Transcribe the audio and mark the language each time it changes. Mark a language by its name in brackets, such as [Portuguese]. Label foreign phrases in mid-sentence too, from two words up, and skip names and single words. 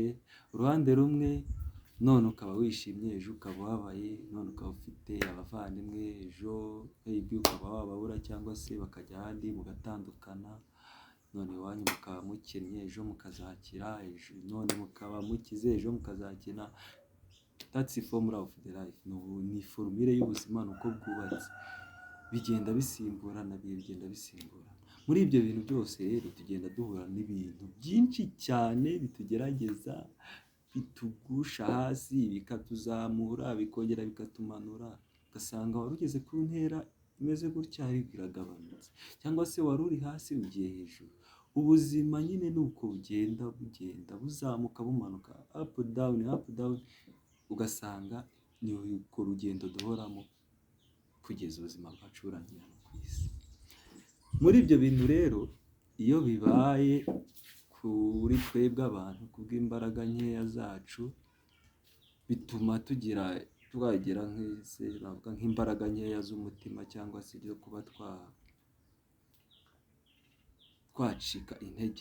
[Kinyarwanda] Uruhande rumwe none ukaba wishimye, ejo ukaba ubabaye, none ukaba ufite abavandimwe, ejo ukaba wababura cyangwa se bakajya ahandi mugatandukana. None iwanyu mukaba mukennye, ejo mukazakira, none mukaba mukize, ejo mukazakena. [English] That's the formula of the life. [Kinyarwanda] Ni formule y'ubuzima, nuko bwubatse. Bigenda bisimburana, bigenda bisimburana. Muri ibyo bintu byose rero tugenda duhura n'ibintu byinshi cyane bitugerageza, bitugusha hasi, bikatuzamura, bikongera bikatumanura. Ugasanga wari ugeze ku ntera imeze gutya ariko iragabanutse, cyangwa se wari uri hasi ugiye hejuru. Ubuzima nyine ni uko bugenda buzamuka bumanuka, [English] up down. [Kinyarwanda] Ugasanga ni uko rugendo duhoramo kugeza ubuzima bwacu burangira ku isi. Muri ibyo bintu rero, iyo bibaye kuri twebwe abantu kubw'imbaraga nkeya zacu, bituma twagira nk'imbaraga nkeya z'umutima, cyangwa se byo kuba twacika intege.